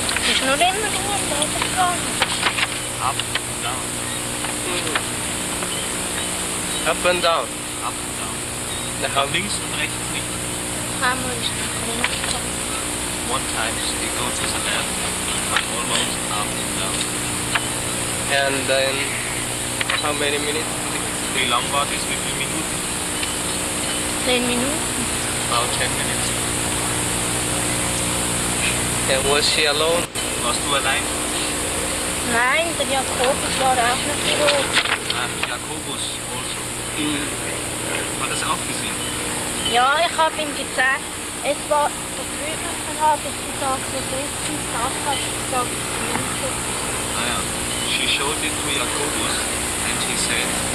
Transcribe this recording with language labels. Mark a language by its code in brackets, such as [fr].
[de] ist nur immer runtergegangen. [en] Up and down. Up and down. Up and down. And how [de] Links und rechts nicht. Einmal ist es runtergegangen. [en] One time you go to the left, but almost up and down. And then how many minutes? [de] Wie lang war das? Wie viele Minuten? 10 Minuten. [en] About 10 minutes. And was she alone? [de] Warst du allein? Nein, der Jakobus war auch noch so. Jakobus also. Hat das auch gesehen? Ja, ich habe ihm gezeigt, es war da drüben, dann habe ich gesagt, das ist ein Dach, habe ich gesagt, linke. Ah ja. [en] She showed it to Jakobus and he said,